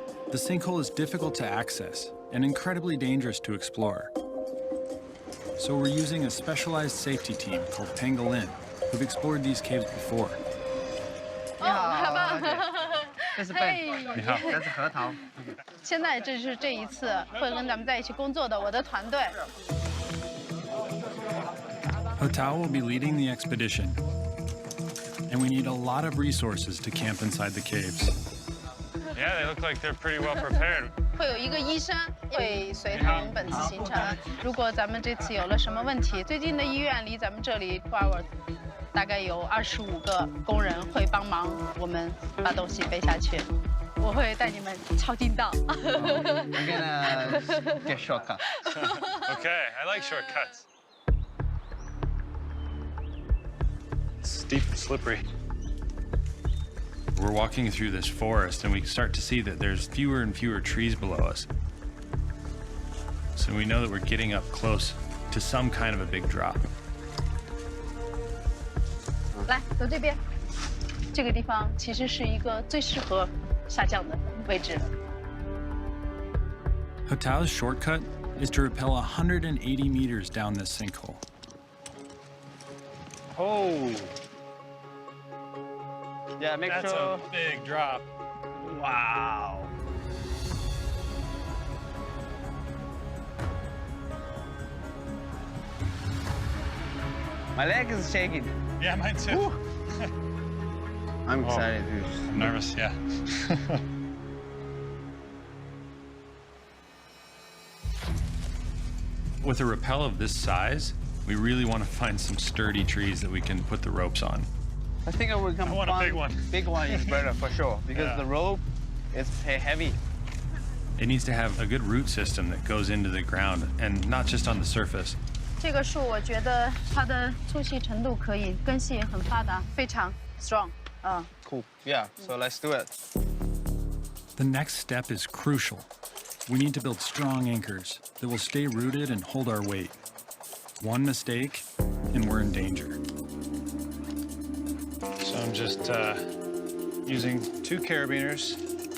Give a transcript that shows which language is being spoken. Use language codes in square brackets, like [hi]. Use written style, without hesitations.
[en] The sinkhole is difficult to access and incredibly dangerous to explore. So we're using a specialized safety team called Pangolin, who've explored these caves before. [zh] 这是Ben，你好。这是核桃。现在这是这一次会跟咱们在一起工作的我的团队。 [en] Hotao will be leading the expedition, and we need a lot of resources to camp inside the caves. Yeah, they look like they're pretty well prepared. [zh] 会有一个医生会随同本次行程。如果咱们这次有了什么问题，最近的医院离咱们这里 [en] 2 hours， [zh] 大概有25个工人会帮忙我们把东西背下去。我会带你们抄近道。 [en] I'm gonna get shortcut. Okay, I like shortcuts. Steep and slippery. We're walking through this forest, and we start to see that there's fewer and fewer trees below us. So we know that we're getting up close to some kind of a big drop. [zh] 来，走这边。这个地方其实是一个最适合下降的位置。 [en] Hotao's shortcut is to rappel 180 meters down this sinkhole. Oh, Yeah, make that's sure. a big drop. Wow. My leg is shaking. Yeah, mine too. I'm excited, I'm nervous, yeah. With a rappel of this size, we really want to find some sturdy trees that we can put the ropes on. I think I will come. I want a big one. Big one is better for sure because Yeah. the rope is heavy. It needs to have a good root system that goes into the ground and not just on the surface. [zh] 这个树我觉得它的粗细程度可以，根系也很发达，非常 strong。 [en] Cool. Yeah. So let's do it. The next step is crucial. We need to build strong anchors that will stay rooted and hold our weight. One mistake, and we're in danger. So I'm just using 2 carabiners.